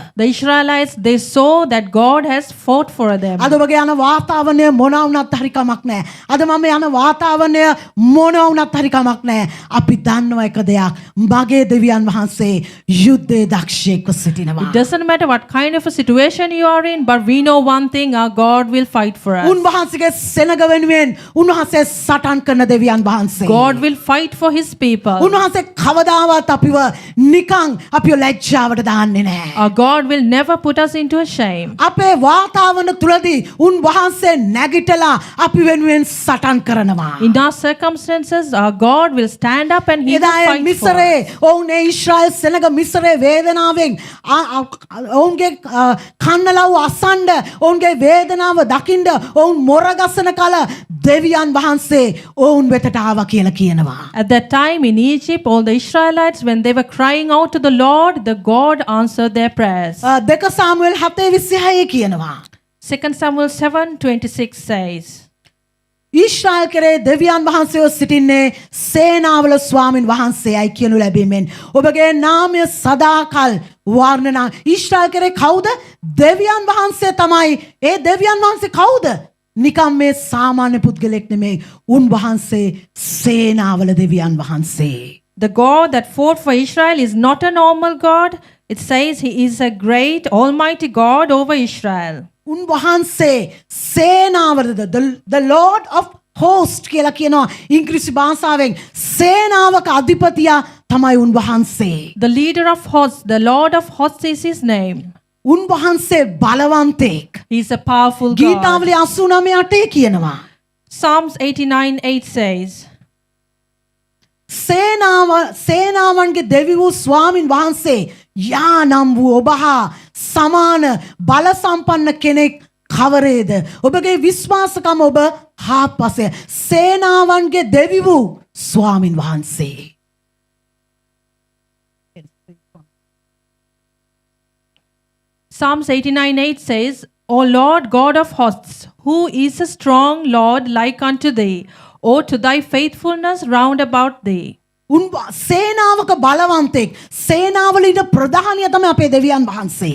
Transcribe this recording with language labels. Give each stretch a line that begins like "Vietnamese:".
English: The Israelites, they saw that God has fought for them.
Sinhala: අද ඔබගේ යන වාතාවරණය මොන වුණත් හරි කමක් නැහැ. අද මම යන වාතාවරණය මොන වුණත් හරි කමක් නැහැ. අපි දන්නවා එක දෙයක්. මගේ දෙවියන් වහන්සේ යුද්ධයේ දක්ෂයෙක්ව සිටිනවා.
English: It doesn't matter what kind of a situation you are in, but we know one thing, our God will fight for us.
Sinhala: උන්වහන්සේගේ සෙනග වෙනුවෙන් උන්වහන්සේ සටන් කරන දෙවියන් වහන්සේ.
English: God will fight for his people.
Sinhala: උන්වහන්සේ කවදාවත් අපිව නිකන් අපිව ලැජ්ජාවට දාන්නේ නැහැ.
English: Our God will never put us into a shame.
Sinhala: අපේ වාතාවරණ තුලදී උන්වහන්සේ නැගිටලා අපි වෙනුවෙන් සටන් කරනවා.
English: In our circumstances, our God will stand up and he will
Sinhala: එදා
English: fight for
Sinhala: මිස්රේ
English: us.
Sinhala: ඔවුන් ඊශ්‍රායල් සෙනග මිස්රේ වේදනාවෙන් ඔවුන්ගේ කන්නලව් අසන්න ඔවුන්ගේ වේදනාව දකින්න ඔවුන් මොරගසන කල දෙවියන් වහන්සේ ඔවුන් වෙතට ආවා කියලා කියනවා.
English: At that time in Egypt, all the Israelites, when they were crying out to the Lord, the God answered their prayers.
Sinhala: දෙක සාමුවෙල් 7:26 කියනවා.
English: 2 Samuel 7:26 says,
Sinhala: ඊශ්‍රායල් කෙරේ දෙවියන් වහන්සේව සිටින්නේ සේනාවල ස්වාමින් වහන්සේයි කියනු ලැබීමෙන් ඔබගේ නාමය සදාකල් වර්ණනා. ඊශ්‍රායල් කෙරේ කවුද? දෙවියන් වහන්සේ තමයි. ඒ දෙවියන් වහන්සේ කවුද? නිකම් මේ සාමාන්‍ය පුද්ගලෙක් නෙමෙයි. උන්වහන්සේ සේනාවල දෙවියන් වහන්සේ.
English: the God that fought for Israel is not a normal God. It says he is a great, almighty God over Israel.
Sinhala: උන්වහන්සේ සේනාවලද
English: the Lord of host
Sinhala: කියලා කියනවා ඉංග්‍රීසි භාෂාවෙන්. සේනාවක අධිපතියා තමයි උන්වහන්සේ.
English: The leader of hosts, the Lord of hosts is his name.
Sinhala: උන්වහන්සේ බලවන්තෙක්.
English: He is a powerful God.
Sinhala: ගීතාවලි 89:8 කියනවා.
English: Psalms 89:8 says,
Sinhala: සේනාවන්ගේ දෙවි වූ ස්වාමින් වහන්සේ යා නම් වූ ඔබ හා සමාන බල සම්පන්න කෙනෙක් කවරේද? ඔබගේ විශ්වාසකම ඔබ හාත්පසය සේනාවන්ගේ දෙවි වූ ස්වාමින් වහන්සේ.
English: Psalms 89:8 says, O Lord God of hosts, who is a strong Lord like unto thee, O to thy faithfulness round about thee.
Sinhala: සේනාවක බලවන්තෙක් සේනාවල ඉන්න ප්‍රධානිය තමයි අපේ දෙවියන් වහන්සේ.